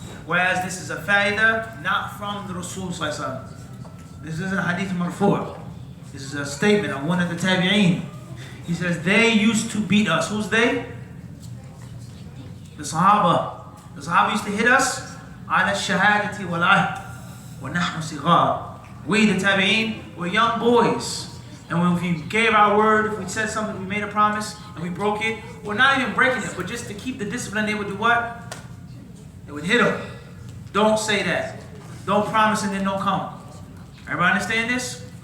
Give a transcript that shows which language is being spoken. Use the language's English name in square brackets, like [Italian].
[English] Whereas this is a fa'idah not from the Rasul Sallallahu Alaihi Wasallam. This isn't a hadith marfu'. This is a statement of one of the tabi'een. He says, they used to beat us. Who's they? The Sahaba. The Sahaba used to hit us. [Arabic] على الشهادة والعهد ونحن صغار. [English] We, the tabi'een, were young boys. And when we gave our word, if we said something, we made a promise, and we broke it, or not even breaking it, but just to keep the discipline, they would do what? They would hit them. Don't say that. Don't promise and then don't come. Everybody understand this?